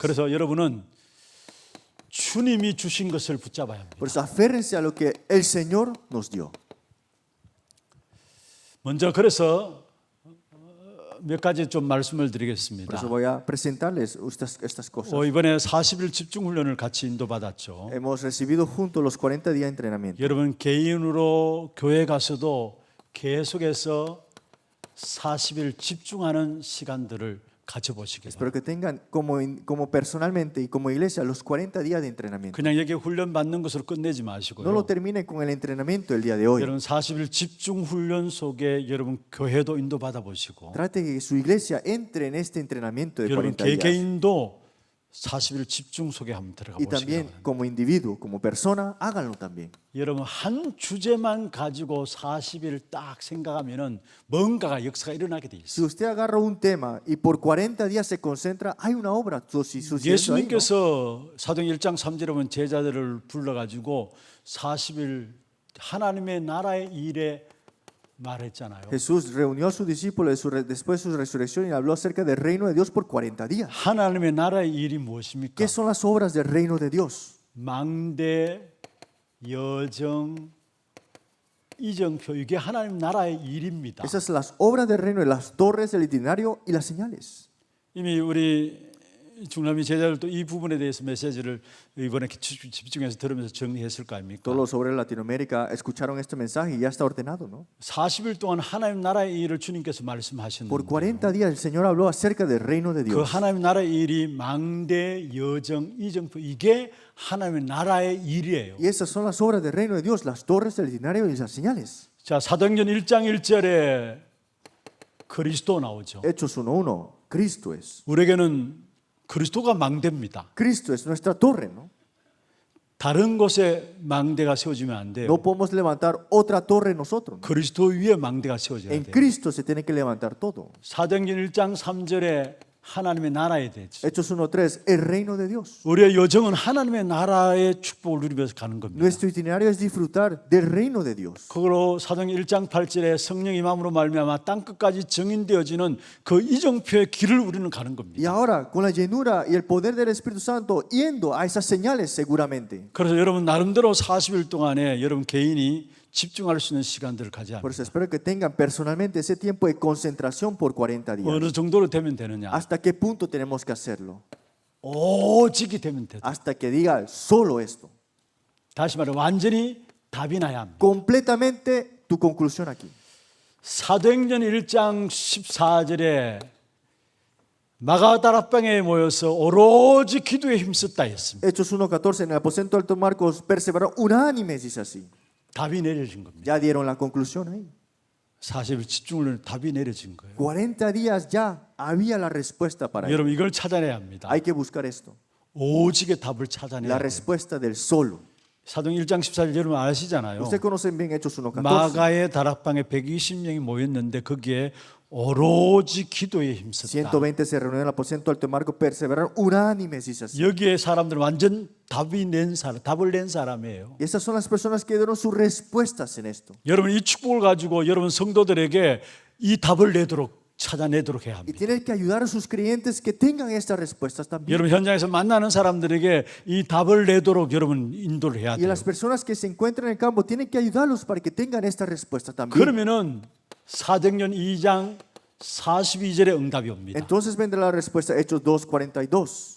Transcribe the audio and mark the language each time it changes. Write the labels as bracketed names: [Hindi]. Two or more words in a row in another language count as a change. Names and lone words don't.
[Korean] 그래서 여러분은 주님이 주신 것을 붙잡아야 합니다. [Spanish] Por eso aférrense a lo que el Señor nos dio. [Korean] 먼저 그래서 몇 가지 좀 말씀을 [Spanish] Por [Korean] 드리겠습니다. [Spanish] eso voy a presentarles estas cosas. [Korean] 이번에 40일 집중 훈련을 같이 인도받았죠. [Spanish] Hemos recibido juntos los 40 días de entrenamiento. [Korean] 여러분 개인으로 교회 가서도 계속해서 40일 집중하는 시간들을 가져보시기 [Spanish] Espero [Korean] 바랍니다. [Spanish] que tengan como personalmente y como iglesia los 40 días de entrenamiento. [Korean] 그냥 여기 훈련 받는 것으로 끝내지 [Spanish] No lo [Korean] 마시고요. [Spanish] terminen con el entrenamiento el día de hoy. [Korean] 여러분 40일 집중 훈련 속에 여러분 교회도 인도받아 보시고 [Spanish] Trate que su iglesia entre en este entrenamiento de [Korean] 여러분 [Spanish] 40 días. [Korean] 개개인도 40일 집중 속에 한번 들어가 [Spanish] Y [Korean] 보시기 [Spanish] también [Korean] 바랍니다. [Spanish] como individuo, como persona, háganlo también. [Korean] 여러분 한 주제만 가지고 40일 딱 생각하면은 뭔가가 역사가 일어나게 돼 있어요. [Spanish] Si usted agarra un tema y por 40 días se concentra, hay una obra sucediendo ahí, ¿no? [Korean] 예수님께서 사도행 1장 3절에 보면 제자들을 불러가지고 40일 하나님의 나라의 일에 말했잖아요. [Spanish] Jesús reunió a sus discípulos después de su resurrección y habló acerca del reino de Dios por 40 días. [Korean] 하나님의 나라의 일이 무엇입니까? [Spanish] ¿Qué son las obras del reino de Dios? [Korean] 망대, 여정, 이정표 이게 하나님 나라의 일입니다. [Spanish] Esas son las obras del reino, las torres, el itinerario y las señales. [Korean] 이미 우리 중남미 제자들도 이 부분에 대해서 메시지를 이번에 집중해서 들으면서 정리했을 거 아닙니까? [Spanish] Todos los obreros de Latinoamérica escucharon este mensaje y ya está ordenado, ¿no? [Korean] 40일 동안 하나님 나라의 일을 주님께서 [Spanish] Por [Korean] 말씀하셨는데 [Spanish] 40 días el Señor habló acerca del reino de [Korean] 그 [Spanish] Dios. [Korean] 하나님 나라의 일이 망대, 여정, 이정표 이게 하나님의 나라의 일이에요. [Spanish] Y esas son las obras del reino de Dios, las torres, el itinerario y las señales. [Korean] 자, 사도행전 1장 1절에 그리스도 나오죠. [Spanish] Hechos 1:1, Cristo es. [Korean] 우리에게는 그리스도가 망대입니다. [Spanish] Cristo es nuestra torre, ¿no? [Korean] 다른 곳에 망대가 세워지면 안 돼요. [Spanish] No podemos levantar otra torre nosotros, ¿no? [Korean] 그리스도 위에 망대가 세워져야 [Spanish] En [Korean] 돼요. [Spanish] Cristo se tiene que levantar todo. [Korean] 사도행전 1장 3절에 하나님의 나라에 대해서 [Spanish] Hechos 1:3, el reino de Dios. [Korean] 우리의 여정은 하나님의 나라의 축복을 누리면서 가는 겁니다. [Spanish] Nuestro itinerario es disfrutar del reino de Dios. [Korean] 그거로 사도행전 1장 8절에 성령의 마음으로 말미암아 땅 끝까지 증인되어지는 그 이정표의 길을 우리는 가는 [Spanish] Y [Korean] 겁니다. [Spanish] ahora, con la llenura y el poder del Espíritu Santo, yendo a esas señales seguramente. [Korean] 그래서 여러분 나름대로 40일 동안에 여러분 개인이 집중할 수 있는 시간들을 가져야 [Spanish] Por [Korean] 합니다. [Spanish] eso espero que tengan personalmente ese tiempo de concentración por 40 días. [Korean] 어느 정도로 되면 되느냐? [Spanish] ¿Hasta qué punto tenemos que hacerlo? [Korean] 오직이 되면 되다. [Spanish] Hasta que diga solo esto. [Korean] 다시 말해 완전히 답이 나야 합니다. [Spanish] Completamente tu conclusión aquí. [Korean] 사도행전 1장 14절에 마가다락방에 모여서 오로지 기도에 힘썼다 했습니다. [Spanish] Hechos 1:14, en el aposento alto Marcos perseveraron unánimes, dice así. [Korean] 답이 내려진 겁니다. [Spanish] Ya dieron la conclusión ahí. [Korean] 40일 집중을 답이 내려진 거예요. [Spanish] 40 días ya había la respuesta para ello. [Korean] 여러분 이걸 찾아내야 합니다. [Spanish] Hay que buscar esto. [Korean] 오직의 답을 [Spanish] La [Korean] 찾아내야 돼요. [Spanish] respuesta del solo. [Korean] 사도행 1장 14절 여러분 아시잖아요. [Spanish] Ustedes conocen bien Hechos 1:14. [Korean] 마가의 다락방에 120명이 모였는데 거기에 오로지 기도에 힘썼다. [Spanish] 120 se reunieron en el aposento alto de Marco, perseveraron unánimes, dice así. [Korean] 여기에 사람들은 완전 답을 낸 사람이에요. [Spanish] Y esas son las personas que dieron sus respuestas en esto. [Korean] 여러분 이 축복을 가지고 여러분 성도들에게 이 답을 찾아내도록 해야 [Spanish] Y [Korean] 합니다. [Spanish] tienen que ayudar a sus creyentes que tengan estas respuestas también. [Korean] 여러분 현장에서 만나는 사람들에게 이 답을 내도록 여러분 인도를 해야 [Spanish] Y [Korean] 돼요. [Spanish] las personas que se encuentran en el campo tienen que ayudarlos para que tengan esta respuesta también. [Korean] 그러면은 사도행전 2장 42절에 응답이 옵니다. [Spanish] Entonces vendrá la respuesta, Hechos 2:42.